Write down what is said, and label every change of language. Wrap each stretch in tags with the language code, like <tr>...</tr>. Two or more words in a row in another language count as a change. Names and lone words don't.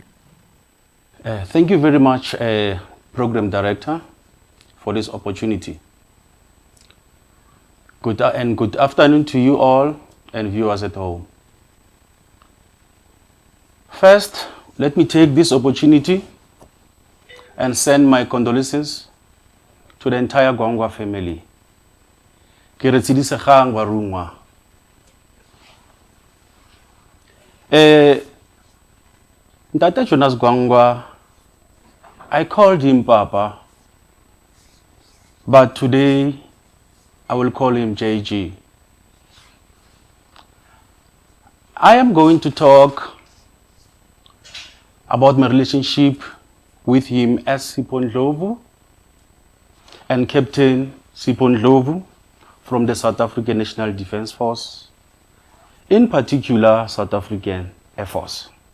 <en>Thank you very much, Program Director, for this opportunity. Good afternoon to you all and viewers at home. First, let me take this opportunity and send my condolences to the entire Gwangwa family.</en> <tn>Ke re tshedisegang barungwa. Ntate Jonas Gwangwa,</tn> <en>I called him Papa, but today I will call him JG. I am going to talk about my relationship with him as Sipho Ndlovu and Captain Sipho Ndlovu from the South African National Defence Force, in particular South African Air Force.</en>